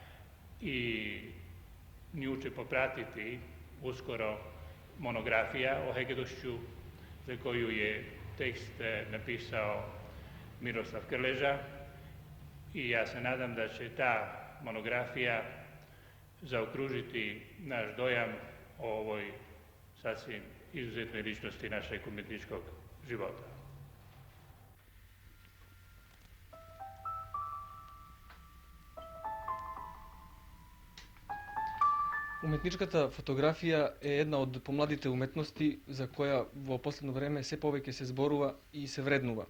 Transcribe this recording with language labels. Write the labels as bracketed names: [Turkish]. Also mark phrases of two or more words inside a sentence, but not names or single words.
[Croatian] i nju će popratiti uskoro monografija o Hegedusčiću za koju je tekst napisao Miroslav Krleža i ja se nadam da će ta monografija zaokružiti naš dojam o ovoj sasvim izuzetnoj ličnosti našeg umjetničkog života. [Macedonian] Уметничката фотографија е една од помладите уметности за која во последно време се повеќе се зборува и се вреднува.